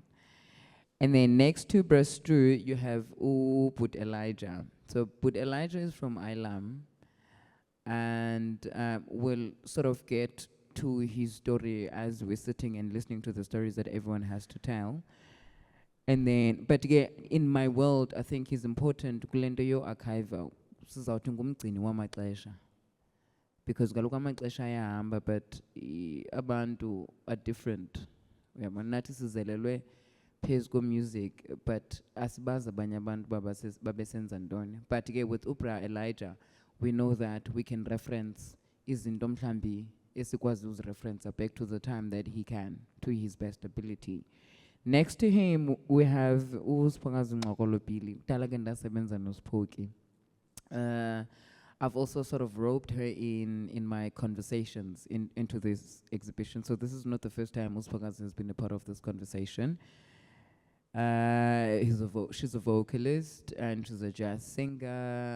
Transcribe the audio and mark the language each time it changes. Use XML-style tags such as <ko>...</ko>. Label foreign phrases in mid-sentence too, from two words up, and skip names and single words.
<en>And then next to Brastru, you have Put Elijah. So Put Elijah is from Ilam, and we'll sort of get to his story as we're sitting and listening to the stories that everyone has to tell. And then, but yeah, in my world, I think it's important</en> <xh>kulento yo</xh> <en>archival.</en> <xh>Sizawuthi ngumgcini wamaxesha. Because kaloku amaxesha ayahamba, but abantu</xh> <en>are different.</en> <xh>Nathi sizelelwe phezu music, but asibazi abanye abantu babesenza ntoni.</xh> <en>But ke with Upra Elijah, we know that we can reference</en> <xh>izinto mhlambi esikwazi uzireferensa</xh> <en>back to the time that he can, to his best ability. Next to him, we have Siphokazi Ngxokolo-Bili.</en> <xh>Kudala ke ndasebenza noSiphoki.</xh> <en>I've also sort of roped her in my conversations into this exhibition. So this is not the first time Siphokazi has been a part of this conversation. She's a vocalist and she's a jazz singer.</en>